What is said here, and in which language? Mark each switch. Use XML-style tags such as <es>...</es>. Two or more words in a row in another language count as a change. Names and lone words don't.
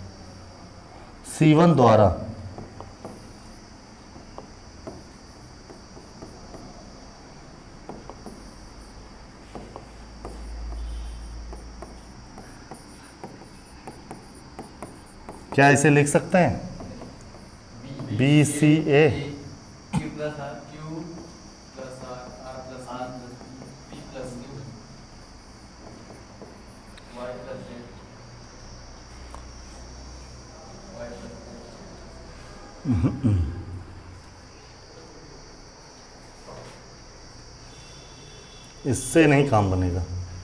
<hi>C1 द्वारा क्या इसे लिख सकते हैं BCA</hi> <en>Q plus R Q plus R R plus R plus P plus Q Y plus Z Y plus Z।</en> <hi>इससे नहीं काम बनेगा,</hi>